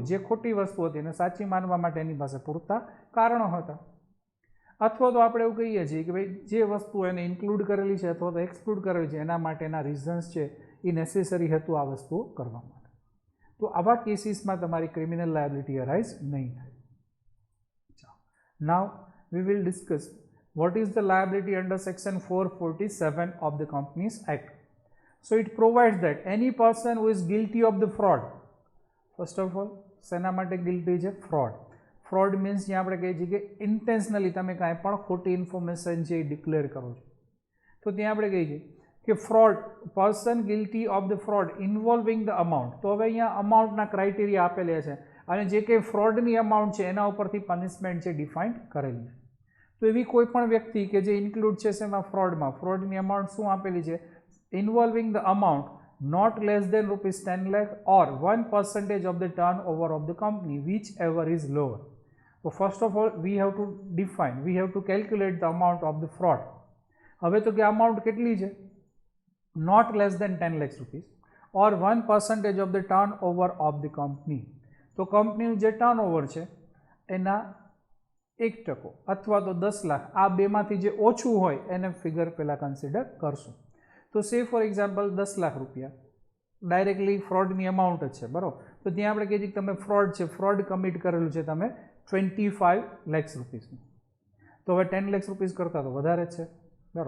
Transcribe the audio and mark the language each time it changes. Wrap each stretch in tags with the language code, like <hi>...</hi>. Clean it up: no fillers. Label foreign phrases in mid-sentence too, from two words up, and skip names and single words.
<gu>જે ખોટી વસ્તુ હતી એને સાચી માનવા માટે એની પાસે પૂરતા કારણો હતા. અથવા તો આપણે એવું કહીએ છીએ કે ભાઈ જે વસ્તુ એને ઇન્ક્લુડ કરેલી છે અથવા તો એક્સક્લુડ કરેલી છે એના માટેના રીઝન્સ છે એ નેસેસરી હતું આ વસ્તુઓ કરવા માટે. તો આવા કેસીસમાં તમારી</gu> <en>criminal liability arise</en> <gu>નહીં થાય.</gu> <en>નાવ we will discuss what is the liability under section 447 of the Companies Act? So it provides that any person who is guilty of the fraud, first of all,</en> <gu>શેના માટે guilty છે? fraud.</gu> <en>Fraud means</en> <gu>જ્યાં આપણે કહીએ છીએ કે intentionally તમે કાંઈ પણ ખોટી ઇન્ફોર્મેશન છે એ ડિક્લેર કરો છો, તો ત્યાં આપણે કહીએ છીએ કે</gu> <en>fraud, person guilty of the fraud involving the amount.</en> <gu>તો હવે અહીંયા અમાઉન્ટના ક્રાઇટેરિયા આપેલા છે અને જે કંઈ ફ્રોડની અમાઉન્ટ છે એના ઉપરથી પનિશમેન્ટ છે ડિફાઇન્ડ કરેલી છે. તો એવી કોઈ પણ વ્યક્તિ કે જે ઇન્ક્લુડ છે શેમાં? ફ્રોડમાં. ફ્રોડની અમાઉન્ટ શું આપેલી છે?</gu> <en>involving the amount not less than rupees 10 lakh or 1% of the turnover of the company, whichever is lower. So first of all we have to define, we have to calculate the amount of the fraud.</en> <gu>હવે તો કે amount કેટલી છે?</gu> <en>not less than 10 lakhs rupees or 1% of the turnover of the company.</en> <gu>તો કંપનીનું જે ટર્નઓવર છે એના 1% અથવા તો 10 લાખ, આ બેમાંથી જે ઓછું હોય એને ફિગર પહેલાં કન્સિડર કરશું. તો</gu> <en>say for example</en> <gu>10 લાખ રૂપિયા ડાયરેક્ટલી ફ્રોડની અમાઉન્ટ જ છે, બરાબર. તો ત્યાં આપણે કહીએ કે તમે ફ્રોડ છે, ફ્રોડ કમિટ કરેલું છે તમે 25 lakhs રૂપીસનું, તો હવે 10 lakhs રૂપીસ કરતાં તો વધારે જ છે, બરાબર.</gu>